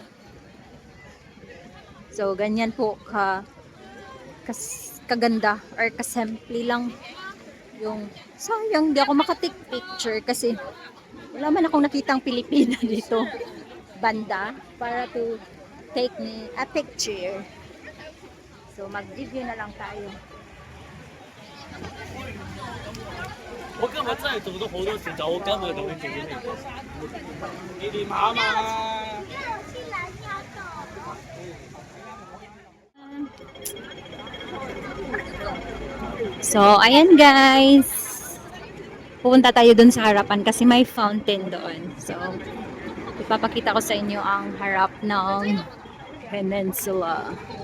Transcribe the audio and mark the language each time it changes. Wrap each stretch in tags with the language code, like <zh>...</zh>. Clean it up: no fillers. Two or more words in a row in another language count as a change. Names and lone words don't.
<tl>So, ganyan po kaganda or kasimple lang yung sayang di ako makatik picture kasi wala man akong nakitang Pilipina dito banda para</tl> <en>to take me a picture.</en> <tl>So, mag-video na lang tayo.</tl> <yue>我今日真係做咗好多事，就我今日就會做咗呢個。你練馬嘛？</yue> <tl>So, ayan, guys. Pupunta tayo dun sa harapan kasi may fountain doon. So, ipapakita ko sa inyo ang harap ng peninsula.</tl>